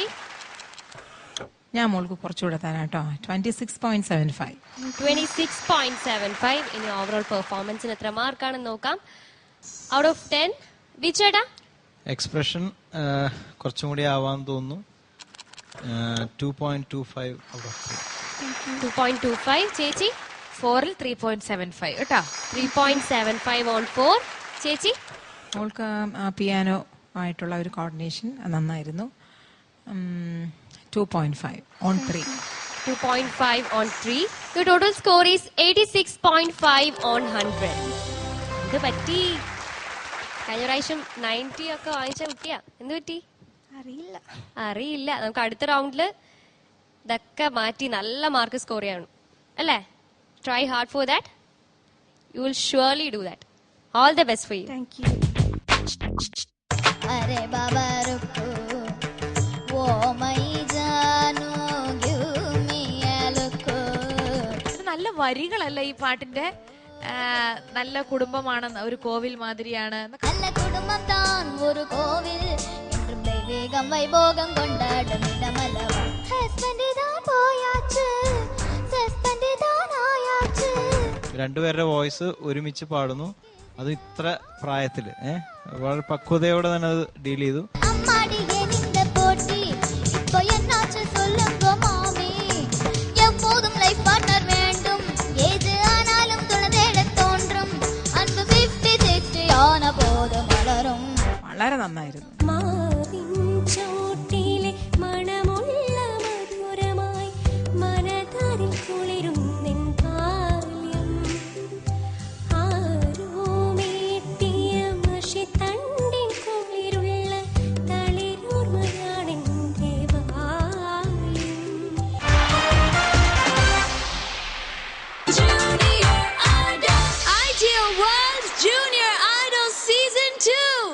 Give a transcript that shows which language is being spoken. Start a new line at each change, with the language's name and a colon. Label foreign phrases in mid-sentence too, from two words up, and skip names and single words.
Malayalam: ഞാൻ മോൾക്ക് കുറച്ചുകൂടെ തരാം കേട്ടോ. 26.75. 26.75. ഇനി ഓവറോൾ പെർഫോമൻസിന് എത്ര മാർക്കാണെന്ന് നോക്കാം.
English: out of
Malayalam: 10 വിച്ചേട്ടാ? എക്സ്പ്രഷൻ കുറച്ചും കൂടി ആവാൻ തോന്നുന്നു.
English: 2.25 out of 3. 2.25.
Malayalam: ചേച്ചി? 4-ൽ 3.75 കേട്ടോ.
English: 3.75 on 4. ചേച്ചി?
Malayalam: മോൾക്ക് പിയാനോ ആയിട്ടുള്ള ഒരു കോർഡിനേഷൻ നന്നായിരുന്നു.
English: 2.5 on 3. 2.5 on 3. Your total score is 86.5 on 100.
Malayalam: ഇത് പറ്റി. കഴിഞ്ഞ പ്രാവശ്യം 90 ഒക്കെ വാങ്ങിച്ച കുട്ടിയാ. എന്ത് പറ്റി? അറിയില്ല. നമുക്ക് അടുത്ത റൗണ്ടില് ഇതൊക്കെ മാറ്റി നല്ല മാർക്ക് സ്കോർ ചെയ്യണം അല്ലേ?
English: Try hard for that. You will surely do that. All the best for you. Thank you.
Hindi: अरे बाबा रुको, वो मैं जानूँ,
English: give me a look.
Malayalam: നല്ല വരികളല്ല ഈ പാട്ടിന്റെ. നല്ല കുടുംബമാണ്, ഒരു കോവിൽ മാതിരിയാണ്.
Tamil: நல்ல குடும்பம் தான் ஒரு கோவில், என்றும் தெய்வீகம் வைபோகம் கொண்டாடும் இடமல்லவா. ஹஸ்பண்ட் தான் போயாச்சு, ஹஸ்பண்ட் தான் ஆயாச்சு.
Malayalam: രണ്ടുപേരുടെ വോയിസ് ഒരുമിച്ച് പാടുന്നു, അത് ഇത്ര പ്രായത്തില് വളരെ പക്വതയോടെ തന്നെ അത് ഡീൽ ചെയ്തു. അമ്മാടിയെ നിന്റെ പോട്ടി ഇപ്പോ എന്നാച്ച് சொல்லுங்க മാമി.
Tamil: எப்போதும் லைஃப் பார்ட்னர் வேண்டும், ஏது ஆனாலும் துணதேட தோன்றும். அன்பு 50-60 ஆன போது மலரும்.
Malayalam: വളരെ നന്നായിരുന്നു. ചോട്ടിലെ മണമുള്ള മധുരമായി മനതാരിൽ കുളിരും നിൻ ബാല്യം. ആരോമേറ്റിയ മഷിത്തണ്ടിൻ കുളിരുള്ള തളിരോർമയാണെന്റെ ബാല്യം.
English: Junior Idol, Ideal World Junior Idol Season 2.